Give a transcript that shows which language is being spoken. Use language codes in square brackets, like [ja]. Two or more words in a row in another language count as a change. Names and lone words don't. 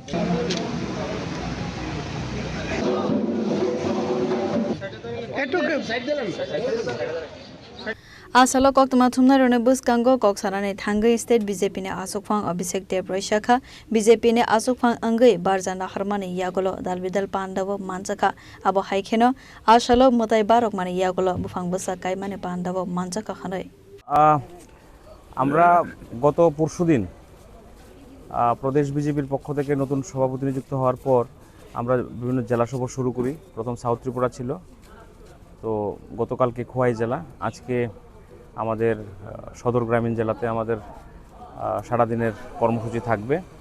[trp] Asalo Koktama Tumna Ronebus Gango Koksarane Tangai State BJP ne Asukfang Abhishek Debroy Shakha BJP ne Asukfang Angai Barjana Harmani Yagolo Dalbidal Pandavo Manjaka Abo Haikeno Ashalo Mutai Barok Mani Yagolo Bufang Busa Kaimane Pandavo Manjaka Hanoi [bn] আমরা গত পরশুদিন প্রদেশ বিজেপির পক্ষ থেকে নতুন সভাপতি নিযুক্ত হওয়ার পর আমরা বিভিন্ন জেলা সফর শুরু করি। প্রথম সাউথ ত্রিপুরা ছিল, তো গতকালকে খোয়াই জেলা, আজকে আমাদের সদর গ্রামীণ জেলাতে আমাদের সারাদিনের কর্মসূচি থাকবে।